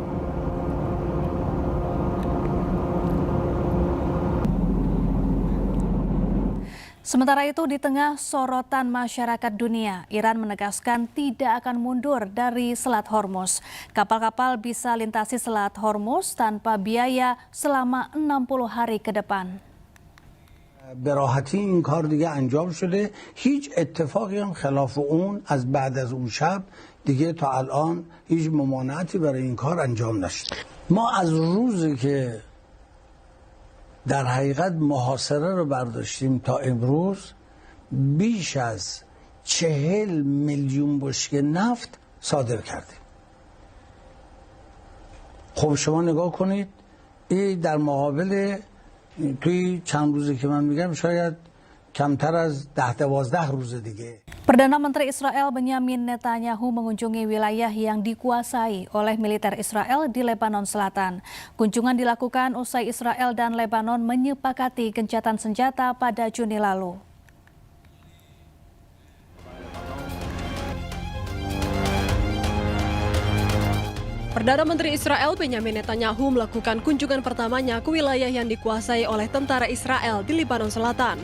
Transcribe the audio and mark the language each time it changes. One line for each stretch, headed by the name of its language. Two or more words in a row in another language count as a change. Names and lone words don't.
Indonesian: Sementara itu, di tengah sorotan masyarakat dunia, Iran menegaskan tidak akan mundur dari Selat Hormuz. Kapal-kapal bisa lintasi Selat Hormuz tanpa biaya selama 60 hari ke depan.
Persian: به راحتی این کار دیگه انجام شده. هیچ اتفاقی هم خلاف اون از بعد از اون شب دیگه تا الان هیچ ممانعتی برای این کار انجام نشده. ما از روزی که در حقیقت محاصره رو برداشتیم تا امروز بیش از 40 میلیون بشکه نفت صادر کردیم. خب شما نگاه کنید، این در مقابل توی چند روزی که من میگم شاید کمتر از 10-12 روز دیگه.
Indonesian: Perdana Menteri Israel Benyamin Netanyahu mengunjungi wilayah yang dikuasai oleh militer Israel di Lebanon Selatan. Kunjungan dilakukan usai Israel dan Lebanon menyepakati gencatan senjata pada Juni lalu. Perdana Menteri Israel Benyamin Netanyahu melakukan kunjungan pertamanya ke wilayah yang dikuasai oleh tentara Israel di Lebanon Selatan.